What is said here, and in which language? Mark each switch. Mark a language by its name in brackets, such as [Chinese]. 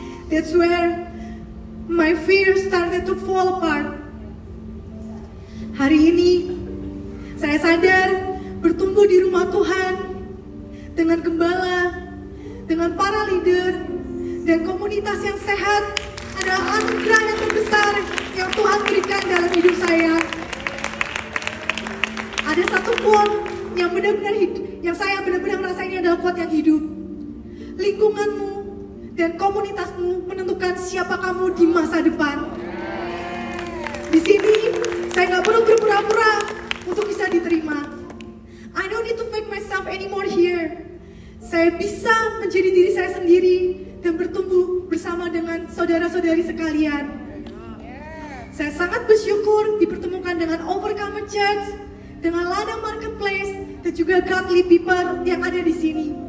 [English] That's where my fear started to fall apart. [Indonesian] Hari ini saya sadar bertumbuh di rumah Tuhan dengan gembala, dengan para leader, dan komunitas yang sehat adalah anugerah yang terbesar yang Tuhan berikan dalam hidup saya. Ada satu quote yang benar-benar yang saya benar-benar merasa ini adalah quote yang hidup. Lingkunganmu dan komunitasmu menentukan siapa kamu di masa depan. Di sini, saya nggak perlu berpura-pura untuk bisa diterima. [English] I don't need to fake myself anymore here. [Indonesian] Saya bisa menjadi diri saya sendiri dan bertumbuh bersama dengan saudara-saudari sekalian. Saya sangat bersyukur dipertemukan dengan Overcomer Church, dengan Ladang Marketplace, dan juga Godly People yang ada di sini.